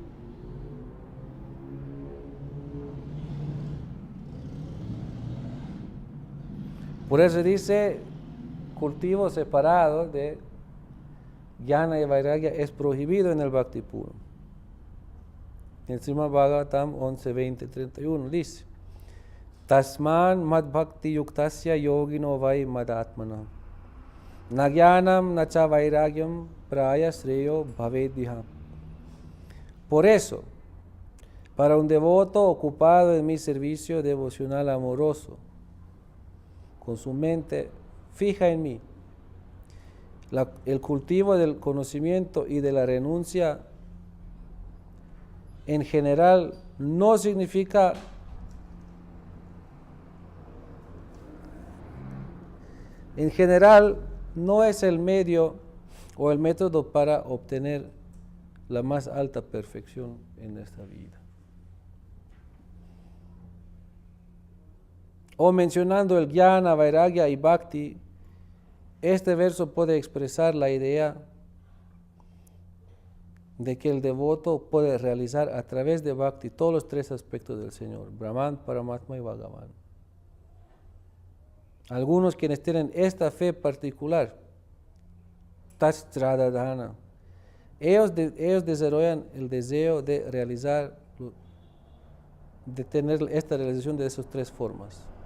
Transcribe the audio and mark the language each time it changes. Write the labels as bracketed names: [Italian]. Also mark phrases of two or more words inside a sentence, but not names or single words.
[Spanish] Por eso dice, cultivo separado de jnana y vairagya es prohibido en el bhakti puro. En el Srimad Bhagavatam 11:20-31 dice: [Sanskrit] तस्मान् मद् भक्ति युक्तस्य योगिनो वै मदात्मना न ज्ञानम् न च वैराग्यम् प्राय श्रेयो भवेदिह. [Spanish] Por eso, para un devoto ocupado en mi servicio devocional amoroso, con su mente fija en mí, el cultivo del conocimiento y de la renuncia en general no significa no es el medio o el método para obtener la más alta perfección en esta vida. O mencionando el jnana, vairagya y bhakti, este verso puede expresar la idea de que el devoto puede realizar a través de bhakti todos los tres aspectos del Señor: Brahman, Paramatma y Bhagavan. Algunos quienes tienen esta fe particular, Tastradadhana, ellos desarrollan el deseo de realizar, de tener esta realización de esas tres formas.